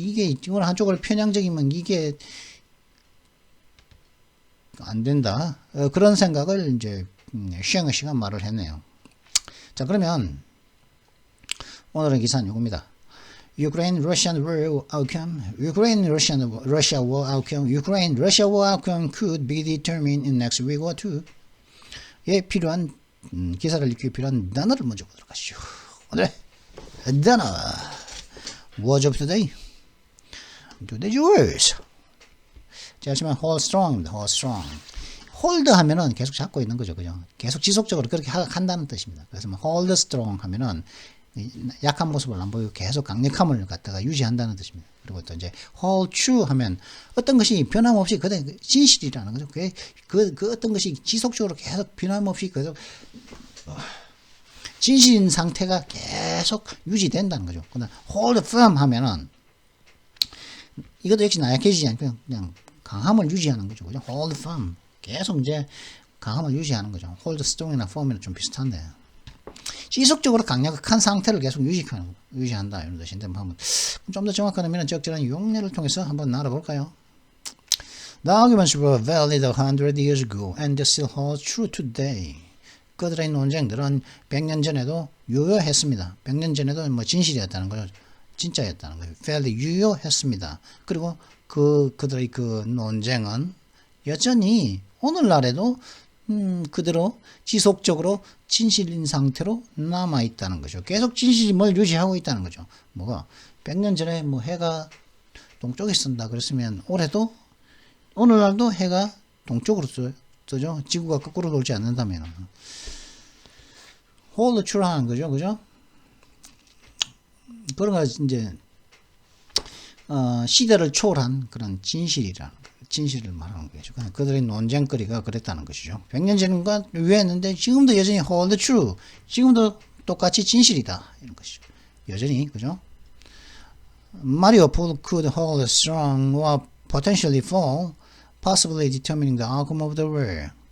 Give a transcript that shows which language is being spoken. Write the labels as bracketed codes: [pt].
[ko] 이게 어느 한쪽으로 편향적이면 이게 안 된다. 그런 생각을 이제 쉔어 씨가 말을 했네요. 자, 그러면 오늘의 기사는 이겁니다. [en] Ukraine-Russian war outcome. Ukraine-Russia war outcome. Ukraine-Russia war outcome could be determined in next week or two. [ko] 예, 필요한 기사를 읽기 필요한 단어를 먼저 보도록 하시죠. 오늘의 단어. [en] Words of today. Today's words. [ko] 제가 지금 hold strong입니다. [en] hold strong. [ko] hold 하면은 계속 잡고 있는 거죠. 그죠? 계속 지속적으로 그렇게 한다는 뜻입니다. 그래서 hold strong 하면은 약한 모습을 안 보이고 계속 강력함을 갖다가 유지한다는 뜻입니다. 그리고 또 이제 hold true 하면 어떤 것이 변함없이 그대 진실이라는 거죠. 그 어떤 것이 지속적으로 계속 변함없이 계속 진실인 상태가 계속 유지된다는 거죠. 그다음 hold firm 하면은 이것도 역시 나약해지지 않고 그냥 강함을 유지하는 거죠. 그죠? [en] hold firm. [ko] 계속 이제 강함을 유지하는 거죠. hold strong이나 firm이랑 좀 비슷한데. 지속적으로 강력한 상태를 계속 유지한다. 이런 뜻인데, 한번 좀 더 정확한 의미는 적절한 용례를 통해서 한번 알아볼까요? [en] The arguments were valid 100 years ago and still hold true today. [ko] 그들의 논쟁들은 100년 전에도 유효했습니다. 100년 전에도 뭐 진실이었다는 거죠. 진짜였다는 거예요. valid, 유효했습니다. 그리고 그들의 그 논쟁은 여전히 오늘날에도 그대로 지속적으로 진실인 상태로 남아있다는 거죠. 계속 진실임을 유지하고 있다는 거죠. 뭐가 100년 전에 뭐 해가 동쪽에 쓴다 그랬으면 올해도 오늘날도 해가 동쪽으로 뜨죠. 지구가 거꾸로 돌지 않는다면 hold true 하는 거죠. 그죠? 그런 거 이제 시대를 초월한 그런 진실을 말하는 거죠. 그들의 논쟁거리가 그랬다는 것이죠. 100년 전과 유효했는데 지금도 여전히 hold true. 지금도 똑같이 진실이다. 이런 것이죠. 여전히 그죠? [en] Mariupol could hold strong or potentially fall, possibly determining the outcome of the war.